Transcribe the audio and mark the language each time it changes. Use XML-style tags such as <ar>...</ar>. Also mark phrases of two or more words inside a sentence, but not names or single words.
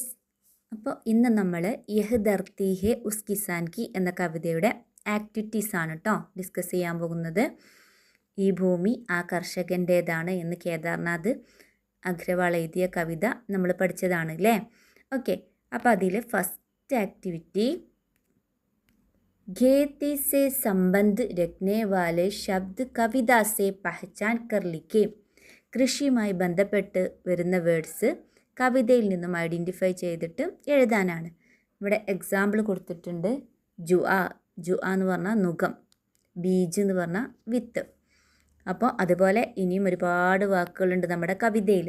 <ml>അപ്പോൾ ഇന്ന് നമ്മൾ യഹ് ധർത്തി ഹെ ഉസ് കിസാൻ കി എന്ന കവിതയുടെ ആക്ടിവിറ്റീസ് ആണ് കേട്ടോ ഡിസ്കസ് ചെയ്യാൻ പോകുന്നത്. ഈ ഭൂമി ആ കർഷകൻ്റേതാണ് എന്ന് കേദാർനാഥ് അഗ്രവാൾ എഴുതിയ കവിത നമ്മൾ പഠിച്ചതാണ് അല്ലേ? ഓക്കെ, അപ്പോൾ അതിൽ</ml> <en>first activity</en> <hi>खेती से संबंध रखने वाले शब्द कविता से पहचान कर लिखे.</hi> <ml>കൃഷിയുമായി ബന്ധപ്പെട്ട് വരുന്ന വേർഡ്സ് കവിതയിൽ നിന്നും ഐഡൻറ്റിഫൈ ചെയ്തിട്ട് എഴുതാനാണ്. ഇവിടെ എക്സാമ്പിൾ കൊടുത്തിട്ടുണ്ട്. ജുആ എന്ന് പറഞ്ഞാൽ നുകം, ബീജ് എന്ന് പറഞ്ഞാൽ വിത്ത്. അപ്പോൾ അതുപോലെ ഇനിയും ഒരുപാട് വാക്കുകളുണ്ട് നമ്മുടെ കവിതയിൽ.</ml>